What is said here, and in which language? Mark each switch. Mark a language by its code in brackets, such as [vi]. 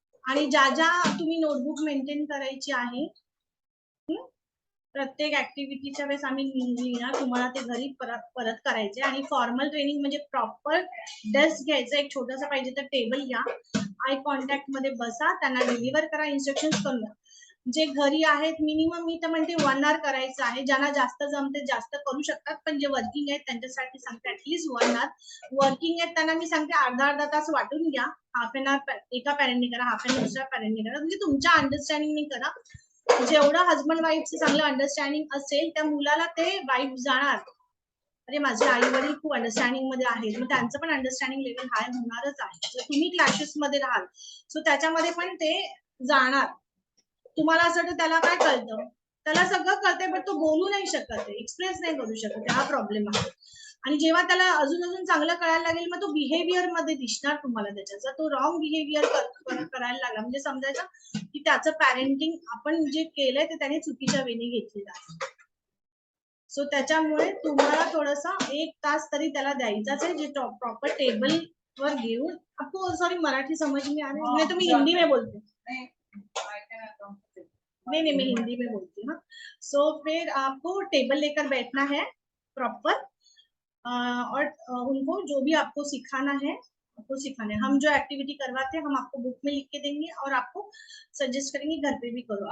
[mr] आणि ज्या ज्या तुम्ही नोटबुक मेंटेन करायची आहे, प्रत्येक ऍक्टिव्हिटीच्या वेळेस आम्ही लिहिणार, तुम्हाला ते घरी परत करायचे. आणि फॉर्मल ट्रेनिंग म्हणजे प्रॉपर डेस्क घ्यायचं, एक छोटासा पाहिजे तर टेबल घ्या, आय कॉन्टॅक्ट मध्ये बसा, त्यांना डिलिव्हर करा, इन्स्ट्रक्शन करून द्या. जे घरी आहेत मिनिमम मी तर म्हणते 1 hour करायचं आहे. ज्यांना जास्त जमते जास्त करू शकतात, पण जे वर्किंग आहेत त्यांच्यासाठी सांगते ऍटलीस्ट 1 hour. वर्किंग आहेत त्यांना मी सांगते अर्धा तास वाटून घ्या, हाफ एन आवर एका पॅरेंटने करा, हाफ एन आवर दुसऱ्या पॅरेंटने करा, म्हणजे तुमच्या अंडरस्टँडिंगने करा. जेवढं हजबंड वाईफचं चांगलं अंडरस्टँडिंग असेल त्या मुलाला ते वाईफ जाणार, अरे माझे आई वडील खूप अंडरस्टँडिंग मध्ये आहेत, मग त्यांचं पण अंडरस्टँडिंग लेवल हाय होणारच आहे. जर तुम्ही क्लॅशेस मध्ये राहाल सो त्याच्यामध्ये पण ते जाणार. तुम्हाला असं वाटतं त्याला काय कळतं, त्याला सगळं कळतंय पण तो बोलू नाही शकत, एक्सप्रेस नाही करू शकत, हा प्रॉब्लेम आहे. आणि जेव्हा त्याला अजून चांगलं कळायला लागेल मग तो बिहेवियर मध्ये दिसणार तुम्हाला त्याच्या. जर तो रॉंग बिहेवियर करायला लागला म्हणजे समजायचं की त्याचं पॅरेंटिंग आपण जे केलंय ते त्याने चुकीच्या वेने घेतलेलं आहे. सो त्याच्यामुळे तुम्हाला थोडस 1 तास तरी त्याला द्यायचाच आहे, जे प्रॉपर टेबल वर घेऊन. [hi] आपको सॉरी मराठी समझ में आ रही है, नहीं तो मैं हिंदी में बोलती हूँ, नहीं मैं हिंदी में बोलती हूँ. सो फिर आपको टेबल लेकर बैठना है प्रॉपर, और उनको जो भी आपको सिखाना है आपको सिखाना है. हम जो एक्टिविटी करवाते हैं हम आपको बुक में लिख के देंगे और आपको सजेस्ट करेंगे घर पे भी करो.